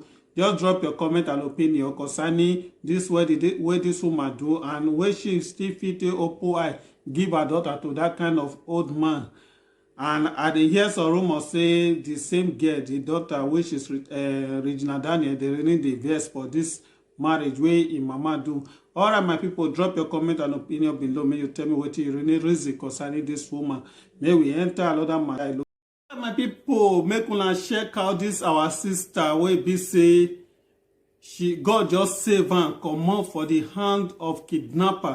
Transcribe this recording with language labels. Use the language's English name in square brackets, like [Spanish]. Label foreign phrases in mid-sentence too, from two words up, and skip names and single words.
[Nigerian Pidgin] Just drop your comment and opinion concerning this way this woman do and where she still fit to open eye give her daughter to that kind of old man. And I dey hear some rumors say the same girl, the daughter, which is Regina Daniel, they really the vex for this marriage wey im mama do. Alright my people, drop your comment and opinion below. May you tell me what you really reason concerning this woman. May we enter another matter. My people, make una check out this our sister wey be say God just save her comot for the hand of kidnapper.